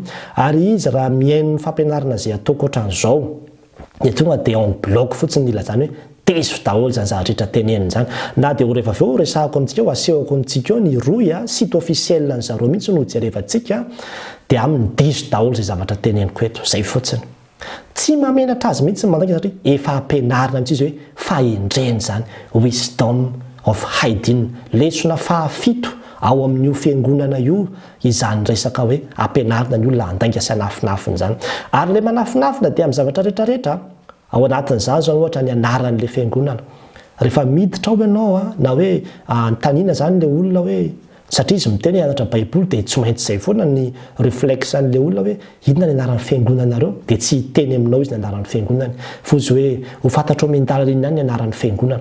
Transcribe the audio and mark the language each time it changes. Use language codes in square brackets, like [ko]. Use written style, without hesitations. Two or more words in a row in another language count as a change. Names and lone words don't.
[mg] Ary izy raha mihaino ny fampianarana izay ataoko ohatran'izao dia tonga dia [fr] en bloc [mg] fotsiny ilazany hoe teso daholo zany zavatra rehetra teneniny zany. Na dia rehefa avy eo resahako amintsika eo asehoko amintsika eo ny roy [fr] site officiel [mg] ny zareo mihitsy no jerevantsika dia amin'ny diso daholo izay zavatra teneniko eto zay fotsiny. Tsy mamenatra azy mihitsy mandainga satria efa ampianarina mihitsy izy hoe fahendreny zany [en] wisdom of Haydn, [mg] lesona fahafito ao amin'io fiangonana io izany resaka hoe ampianarina ny olona handainga sy hanafinafiny zany. Ary le manafinafina dia amin'ny zavatra rehetrarehetra ao anatin'izany zao ohatra ny anaran'le fiangonana. Rehefa miditra ao ianao na hoe antaniana zany le olona hoe satria izy miteny hianatra baiboly dia tsy maintsy izay foana ny réflexen'le olona hoe inona ny anaran'ny fiangonanareo dia tsy hiteny aminao izy ny anaran'ny fiangonany fa izy hoe ho fantatrao mindala iny ihany ny anaran'ny fiangonana.